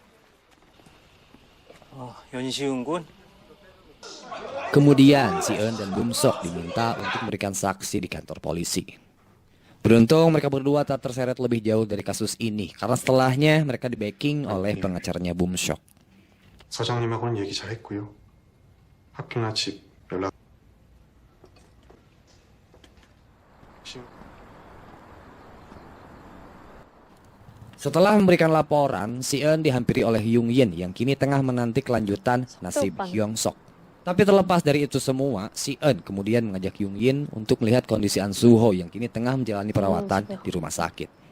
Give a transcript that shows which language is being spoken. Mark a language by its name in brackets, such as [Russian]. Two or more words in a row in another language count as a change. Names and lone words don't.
[Indonesian] Kemudian Si Eun dan Bum Seok diminta untuk memberikan saksi di kantor polisi. Beruntung mereka berdua tak terseret lebih jauh dari kasus ini, karena setelahnya mereka di-backing oleh pengacaranya Bum Seok. [Korean] 사장님하고는 얘기 잘했고요. 학교나 집 연락. [Indonesian] Setelah memberikan laporan, Si Eun dihampiri oleh Hyung Yin yang kini tengah menanti kelanjutan nasib Hyung Sok. Tapi terlepas dari itu semua, Si Eun kemudian mengajak Hyung Yin untuk melihat kondisi An Soo-ho yang kini tengah menjalani perawatan di rumah sakit.